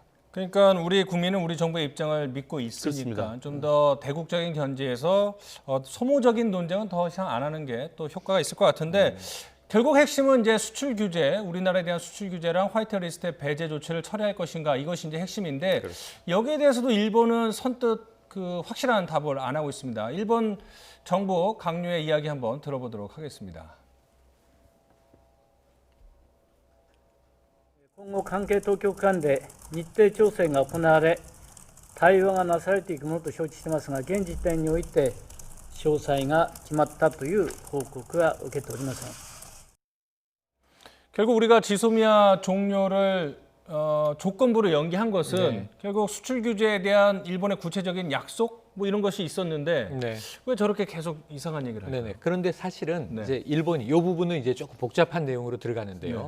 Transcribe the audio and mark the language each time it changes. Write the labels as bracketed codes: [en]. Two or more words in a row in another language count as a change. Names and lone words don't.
[ko] 그러니까 우리 국민은 우리 정부의 입장을 믿고 있으니까 좀 더 대국적인 견지에서 소모적인 논쟁은 더 이상 안 하는 게 또 효과가 있을 것 같은데 결국 핵심은 이제 수출 규제, 우리나라에 대한 수출 규제랑 화이트리스트의 배제 조치를 철회할 것인가 이것이 이제 핵심인데 여기에 대해서도 일본은 선뜻 그 확실한 답을 안 하고 있습니다. 일본 정부 강요의 이야기 한번 들어보도록 하겠습니다. [ja] 今後関係当局間で日程調整が行われ対話がなされていくものと承知していますが、現時点において詳細が決まったという報告は受けておりません。 [ko] 결국 우리가 지소미아 종료를 조건부로 연기한 것은 결국 수출 규제에 대한 일본의 구체적인 약속 뭐 이런 것이 있었는데 왜 저렇게 계속 이상한 얘기를 할까요? 그런데 사실은 이제 일본이 이 부분은 이제 조금 복잡한 내용으로 들어가는데요.